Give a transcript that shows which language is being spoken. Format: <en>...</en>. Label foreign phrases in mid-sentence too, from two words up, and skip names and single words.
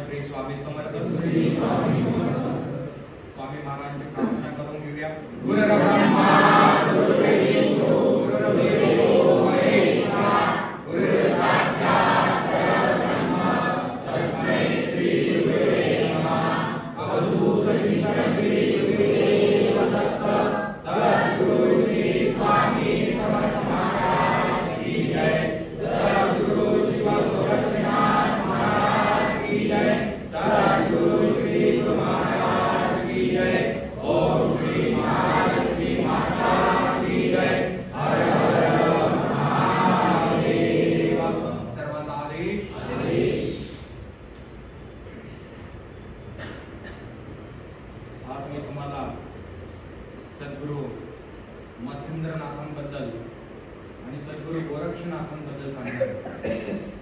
<mr>स्वामी समर्थ स्वामी महाराजांची प्रार्थना करून घेऊया.</mr> <sa>गुरुर्ब्रह्मा गुरुर्विष्णू गुरुर्देवो महेश्वरा गुरुर्साक्षात् परब्रह्म तस्मै श्री गुरुवे नमः.</sa> <hi>अवधूत चिंतन श्री गुरुदेव दत्त सद्गुरु श्री स्वामी समर्थ महाराज की जय. सद्गुरु शिव गोरक्षनाथ महाराज की जय. सद्गुरु श्री गुरु महाराज की जय. ओम श्री महालक्ष्मी माता की जय. हर हर महादेव.</hi> <mr>सर्वांना आदेश. आज मी तुम्हाला सद्गुरु मच्छिंद्रनाथांबद्दल आणि सद्गुरु गोरक्षनाथांबद्दल सांगणार आहे.</mr>